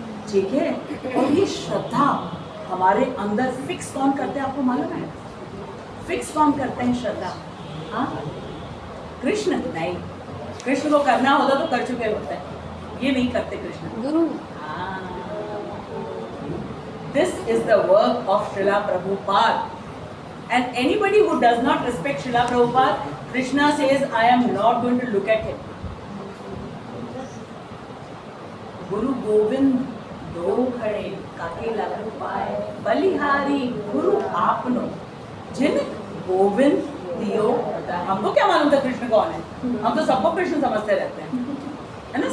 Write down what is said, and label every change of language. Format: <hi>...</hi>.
<hi>ठीक है, और ये श्रद्धा हमारे अंदर फिक्स कौन करते हैं आपको मालूम है? फिक्स कौन करते हैं श्रद्धा? हाँ, कृष्ण नहीं। कृष्ण को करना होता तो कर चुके होते हैं, ये नहीं करते कृष्ण। गुरु।</hi> <en>This is the work of Srila Prabhupada. And anybody who does not respect Srila Prabhupada, Krishna says, I am not going to look at him.</en> <hi>Guru Govind दो खड़े काके लग पाए बलिहारी गुरु आपनो जिन गोविंद दियो। हमको क्या मालूम था कृष्ण कौन है? हम तो सबको कृष्ण समझते रहते हैं, है ना?</hi>